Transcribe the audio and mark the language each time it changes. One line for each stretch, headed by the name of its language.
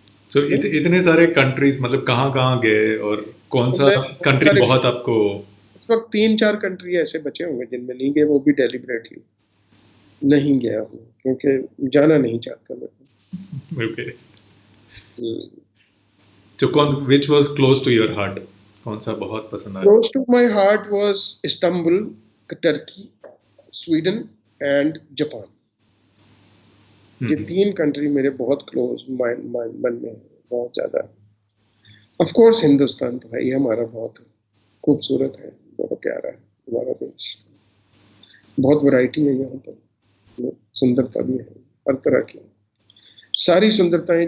Hindi: So, इतने सारे countries, मतलब कहाँ कहाँ गए, और कौन तो सा मैं कंट्री बहुत आपको? इस वक्त 3-4 कंट्री ऐसे बचे होंगे जिनमें नहीं गए, वो भी डेलिबरेटली नहीं गया हूँ, क्योंकि जाना नहीं चाहता मैं।
English: Okay. तो which was close to your heart?
Hindi: कौन सा बहुत पसंद आया?
English: Close to my heart was Istanbul, Turkey, Sweden and Japan.
Hindi: ये 3 कंट्री मेरे बहुत क्लोज मन में है, बहुत ज्यादा। ऑफ कोर्स हिंदुस्तान तो है ही हमारा, बहुत खूबसूरत है, बहुत प्यारा है हमारा देश। बहुत वैरायटी है यहाँ पर, सुंदरता भी है हर तरह की, सारी सुंदरताएं।